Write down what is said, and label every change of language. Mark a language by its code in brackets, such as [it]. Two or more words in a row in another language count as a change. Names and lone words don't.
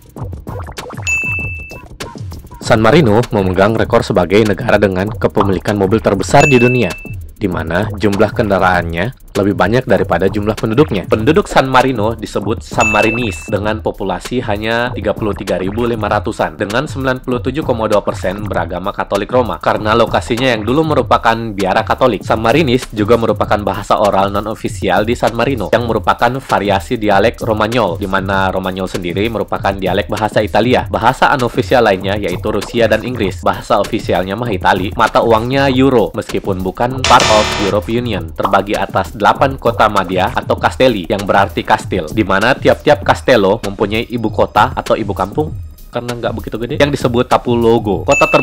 [id] San Marino memegang rekor sebagai negara dengan kepemilikan mobil terbesar di dunia, di mana jumlah kendaraannya lebih banyak daripada jumlah penduduknya. Penduduk San Marino disebut Sammarinese dengan populasi hanya 33.500-an, dengan 97,2% beragama Katolik Roma. Karena lokasinya yang dulu merupakan biara Katolik, Sammarinese juga merupakan bahasa oral non-ofisial di San Marino, yang merupakan variasi dialek Romanyol, di mana Romanyol sendiri merupakan dialek bahasa Italia. Bahasa unofficial lainnya yaitu Rusia dan Inggris. Bahasa ofisialnya mah Italia. Mata uangnya euro, meskipun bukan [en] part of European Union. [id] Terbagi atas 8 kota madya atau castelli, yang berarti kastil, di mana tiap-tiap castello mempunyai ibu kota atau ibu kampung, karena nggak begitu gede, yang disebut capoluogo.